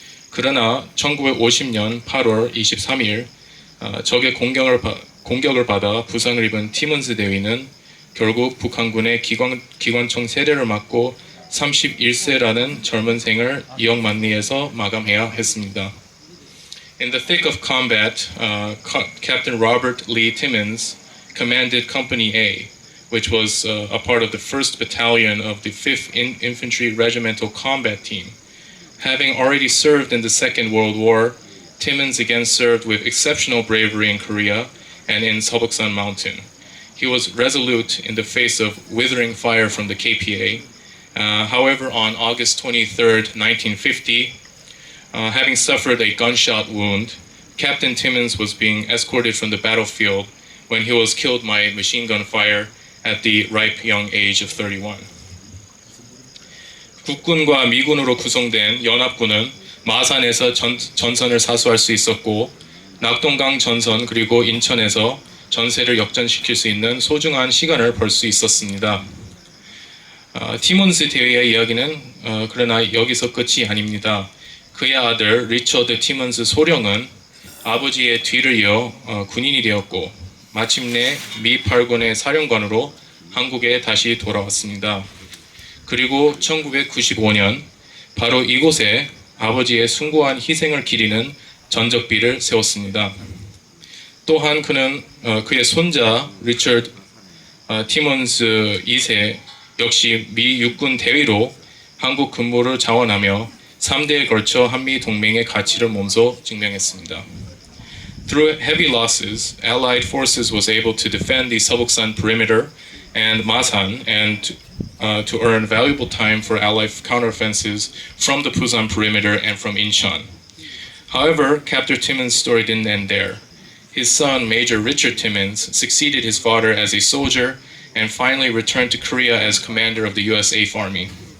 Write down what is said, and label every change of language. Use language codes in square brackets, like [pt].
[ko] 그러나 1950년 8월 23일 적의 공격을 받아 부상을 입은 티문스 대위는 결국 북한군의 기관총 세례를 맞고 31세라는 젊은 생을 이역만리에서 마감해야 했습니다. [en] In the thick of combat, Captain Robert Lee Timmons commanded Company A, which was a part of the 1st Battalion of the 5th Infantry Regimental Combat Team. Having already served in the Second World War, Timmons again served with exceptional bravery in Korea and in Seobuksan Mountain. He was resolute in the face of withering fire from the KPA. However, on August 23, 1950, having suffered a gunshot wound, Captain Timmons was being escorted from the battlefield when he was killed by machine gun fire at the ripe young age of 31. [ko] 국군과 미군으로 구성된 연합군은 마산에서 전선을 사수할 수 있었고, 낙동강 전선 그리고 인천에서 전세를 역전시킬 수 있는 소중한 시간을 벌 수 있었습니다. 티몬스 대위의 이야기는 그러나 여기서 끝이 아닙니다. 그의 아들 리처드 티먼스 소령은 아버지의 뒤를 이어 군인이 되었고, 마침내 미 8군의 사령관으로 한국에 다시 돌아왔습니다. 그리고 1995년 바로 이곳에 아버지의 숭고한 희생을 기리는 전적비를 세웠습니다. 또한 그는 그의 손자 리처드 티먼스 2세 역시 미 육군 대위로 한국 근무를 자원하며 3대에 걸쳐 한미 동맹의 가치를 몸소 증명했습니다. [en] Through heavy losses, Allied forces was able to defend the Seobuksan perimeter and Masan and to earn valuable time for Allied counteroffensives from the Busan perimeter and from Incheon. However, Captain Timmins' story didn't end there. His son, Major Richard Timmins, succeeded his father as a soldier and finally returned to Korea as commander of the U.S. 8th Army.